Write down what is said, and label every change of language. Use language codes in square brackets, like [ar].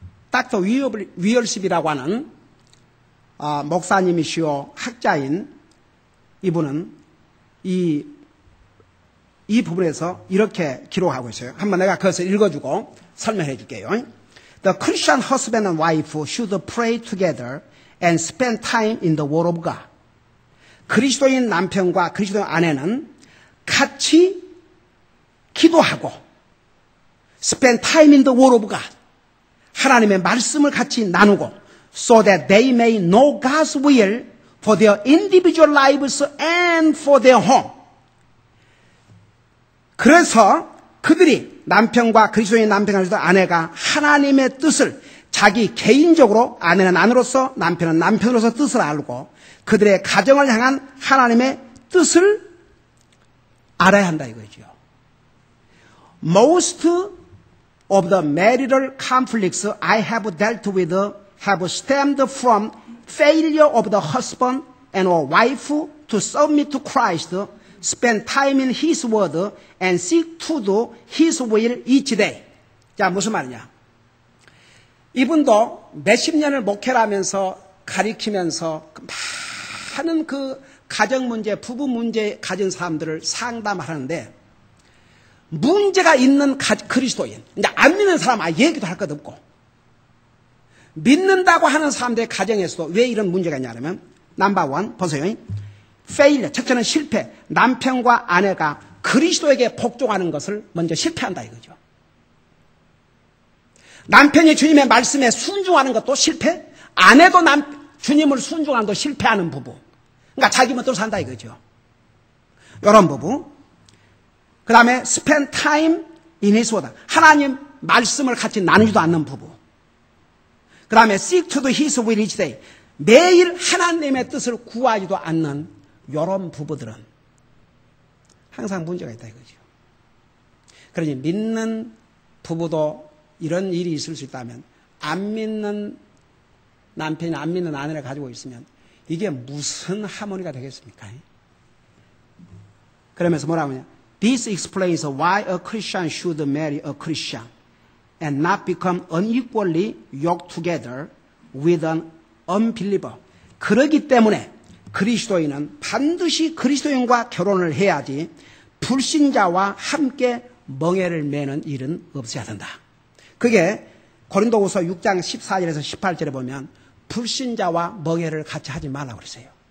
[ko] 닥터 위얼십이라고 하는 목사님이시오 학자인 이분은 이 부분에서 이렇게 기록하고 있어요. 한번 내가 그것을 읽어주고 설명해 줄게요. [en] The Christian husband and wife should pray together and spend time in the Word of God. [ko] 그리스도인 남편과 그리스도인 아내는 같이 기도하고 [en] spend time in the Word of God. [ko] 하나님의 말씀을 같이 나누고 [en] so that they may know God's will for their individual lives and for their home. [ko] 그래서 그들이 남편과 그리스도인 남편과 아내가 하나님의 뜻을 자기 개인적으로 아내는 아내로서 남편은 남편으로서 뜻을 알고 그들의 가정을 향한 하나님의 뜻을 알아야 한다 이거죠. [en] Most of the marital conflicts I have dealt with have stemmed from failure of the husband and or wife to submit to Christ, spend time in His Word, and seek to do His will each day. [ko] 자, 무슨 말이냐? 이분도 몇십 년을 목회를 하면서 가리키면서 많은 그 가정 문제, 부부 문제 가진 사람들을 상담하는데 문제가 있는 그리스도인, 이제 안 믿는 사람 아예 얘기도 할 것 없고 믿는다고 하는 사람들의 가정에서도 왜 이런 문제가 있냐면 넘버 원 보세요. failure, 첫째는 실패. 남편과 아내가 그리스도에게 복종하는 것을 먼저 실패한다 이거죠. 남편이 주님의 말씀에 순종하는 것도 실패, 아내도 주님을 순종하는 것도 실패하는 부부. 그러니까 자기 멋대로 산다 이거죠. 이런 부부. 그 다음에 [en] spend time in His Word. [ko] 하나님 말씀을 같이 나누지도 않는 부부. 그 다음에 [en] seek to do His will each day. [ko] 매일 하나님의 뜻을 구하지도 않는 이런 부부들은 항상 문제가 있다 이거죠. 그러니 믿는 부부도 이런 일이 있을 수 있다면 안 믿는 남편이 안 믿는 아내를 가지고 있으면 이게 무슨 하모니가 되겠습니까? 그러면서 뭐라고 하냐? This explains why a Christian should marry a Christian and not become unequally yoked together with an unbeliever. 그러기 때문에 그리스도인은 반드시 그리스도인과 결혼을 해야지 불신자와 함께 멍에를 매는 일은 없어야 된다. 그게 고린도후서 6장 14절에서 18절에 보면 불신자와 멍에를 같이 하지 말라고 그랬어요.